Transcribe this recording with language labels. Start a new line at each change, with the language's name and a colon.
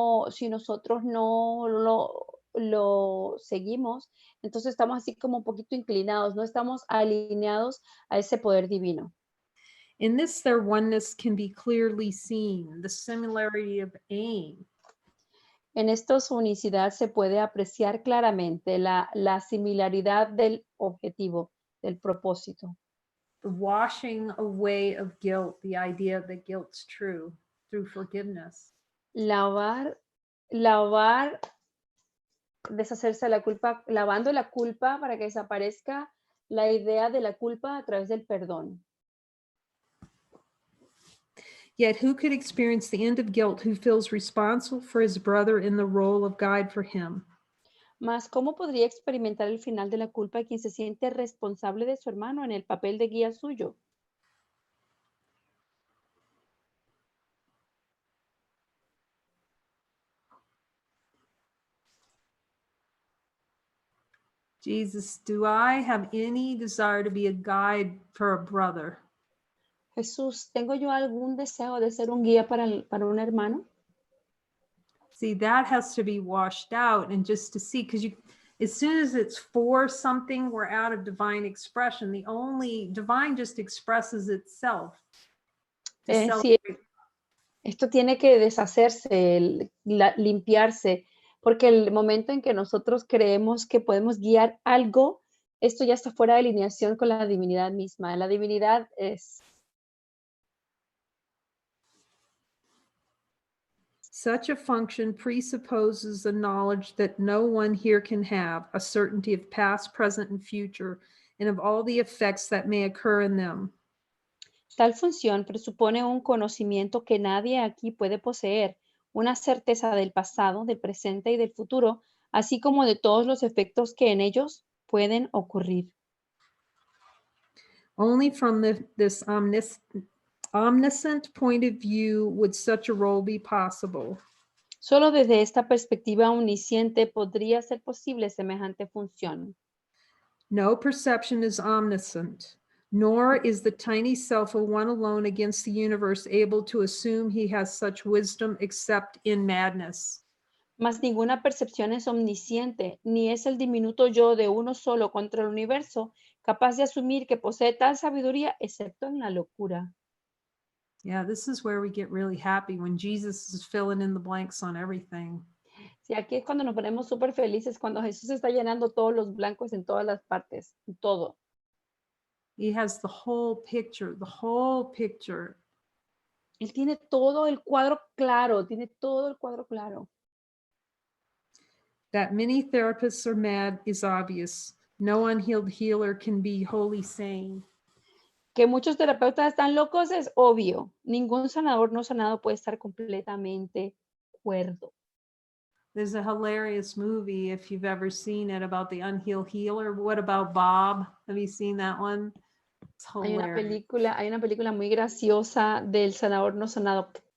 Spanish: si nosotros no lo seguimos, entonces estamos así como un poquito inclinados, no estamos alineados a ese poder divino.
English: In this, their oneness can be clearly seen, the similarity of aim,
Spanish: En esto su unicidad se puede apreciar claramente la similaridad del objetivo, del propósito.
English: the washing away of guilt, the idea that guilt's true through forgiveness.
Spanish: Lavar, lavar, deshacerse de la culpa, lavando la culpa para que desaparezca la idea de la culpa a través del perdón.
English: Yet who could experience the end of guilt who feels responsible for his brother in the role of guide for him?
Spanish: Mas, ¿cómo podría experimentar el final de la culpa quien se siente responsable de su hermano en el papel de guía suyo?
English: Jesus, do I have any desire to be a guide for a brother?
Spanish: Jesús, ¿tengo yo algún deseo de ser un guía para un hermano?
English: See, that has to be washed out and just to see, because you, as soon as it's for something, we're out of divine expression. The only divine just expresses itself. To
Spanish: Sí,
English: celebrate.
Spanish: esto tiene que deshacerse, limpiarse, porque el momento en que nosotros creemos que podemos guiar algo, esto ya está fuera de alineación con la divinidad misma. La divinidad es
English: Such a function presupposes the knowledge that no one here can have, a certainty of past, present, and future, and of all the effects that may occur in them.
Spanish: Tal función presupone un conocimiento que nadie aquí puede poseer, una certeza del pasado, del presente y del futuro, así como de todos los efectos que en ellos pueden ocurrir.
English: Only from this omniscient point of view would such a role be possible.
Spanish: Solo desde esta perspectiva omnisciente podría ser posible semejante función.
English: No perception is omniscient, nor is the tiny self of one alone against the universe able to assume he has such wisdom except in madness.
Spanish: Mas ninguna percepción es omnisciente, ni es el diminuto yo de uno solo contra el universo capaz de asumir que posee tal sabiduría, excepto en la locura.
English: Yeah, this is where we get really happy when Jesus is filling in the blanks on everything.
Spanish: Sí, aquí es cuando nos ponemos súper felices, cuando Jesús está llenando todos los blancos en todas las partes, en todo.
English: He has the whole picture, the whole picture.
Spanish: Él tiene todo el cuadro claro, tiene todo el cuadro claro.
English: That many therapists are mad is obvious. No unhealed healer can be wholly sane.
Spanish: Que muchos terapeutas están locos es obvio. Ningún sanador no sanado puede estar completamente cuerdo.
English: There's a hilarious movie, if you've ever seen it, about the unhealed healer. What about Bob? Have you seen that one? It's hilarious.
Spanish: Hay una película muy graciosa del sanador no sanado.